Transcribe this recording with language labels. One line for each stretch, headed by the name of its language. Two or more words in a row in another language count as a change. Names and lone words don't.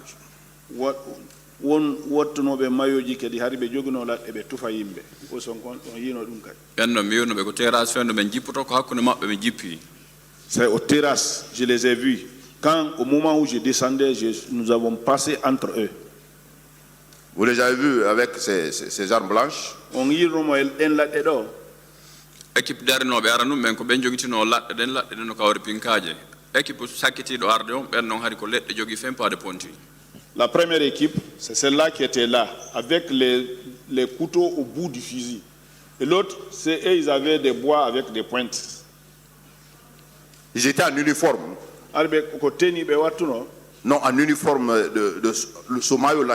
French: C'est aux terrasses, je les ai vus. Quand, au moment où je descendais, nous avons passé entre eux. Vous les avez vus avec ces armes blanches? On y
Fula: équipe darinoɓe aranu men ko ɓen joguitino laɗɗe ɗen laɗɗe ɗen no kawri pinkaje équipe sakkitiɗo arde on ɓen noon hari ko leɗɗe jogui fempade ponti.
French: La première équipe, c'est celle-là qui était là, avec les couteaux au bout du fusil. Et l'autre, c'est eux, ils avaient des bois avec des pointes. Ils étaient en uniforme? Non, en uniforme de ce maillot-là.